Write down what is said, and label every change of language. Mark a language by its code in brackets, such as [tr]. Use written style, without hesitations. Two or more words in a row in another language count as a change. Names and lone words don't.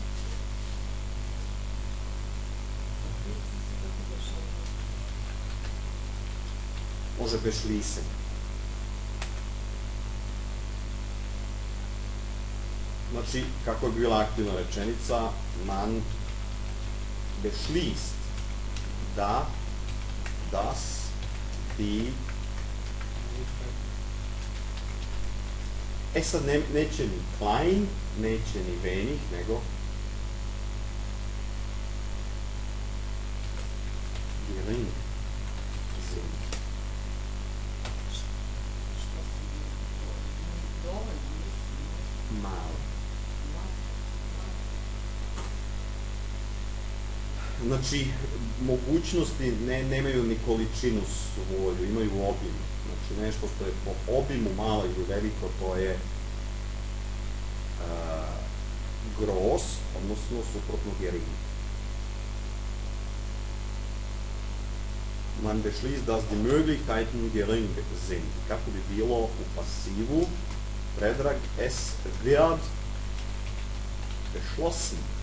[sr] Može beschließen. Znači, kako je bila aktivna rečenica, [de] man beschließt da, das, die. [sr] E sad neće ni klein, neće ni wenig, nego [de] gering sind. [sr] Malo. Znači, mogućnosti nemaju ni količinu svoju, imaju obim. Znači, nešto što je po obimu malo ili veliko, to je gross, odnosno suprotno gering. [de] Man beschließt, dass die Möglichkeiten gering sind. [sr] Kako bi bilo u pasivu? Predrag, [de] es wird beschlossen.